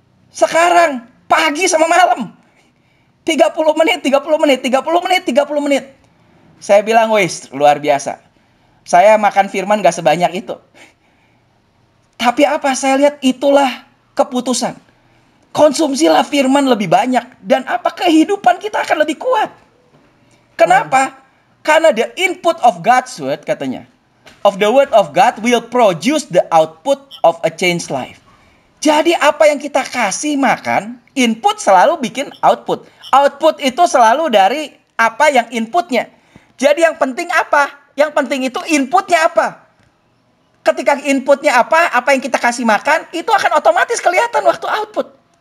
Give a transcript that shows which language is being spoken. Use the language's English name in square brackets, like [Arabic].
[Indonesian] Sekarang pagi sama malam 30 menit, 30 menit, 30 menit, 30 menit. Saya bilang, wis, luar biasa. Saya makan firman gak sebanyak itu. Tapi apa? Saya lihat itulah keputusan. Konsumsilah firman lebih banyak. Dan apa? Kehidupan kita akan lebih kuat. Kenapa? Karena [English] the input of God's word, [Indonesian] katanya, [English] of the word of God will produce the output of a changed life. [Indonesian] Jadi apa yang kita kasih makan, input selalu bikin output. Output itu selalu dari apa yang inputnya. Jadi yang penting apa? Yang penting itu inputnya apa. Ketika inputnya apa yang kita kasih makan, itu akan otomatis kelihatan waktu output.